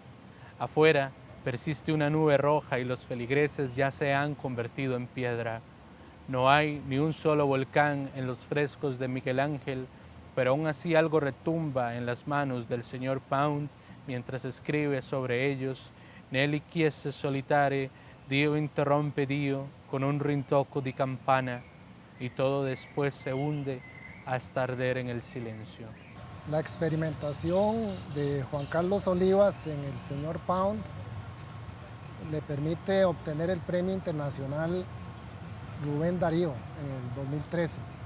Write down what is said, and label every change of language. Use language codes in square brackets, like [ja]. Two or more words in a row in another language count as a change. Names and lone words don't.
[es] Afuera persiste una nube roja y los feligreses ya se han convertido en piedra. No hay ni un solo volcán en los frescos de Miguel Ángel, pero aún así algo retumba en las manos del señor Pound mientras escribe sobre ellos. [it] Nelli chiese solitare, Dio interrompe Dio, con un rintocco di campana, [es] y todo después se hunde hasta arder en el silencio. La experimentación de Juan Carlos Olivas en el señor Pound le permite obtener el Premio Internacional Rubén Darío en el 2013.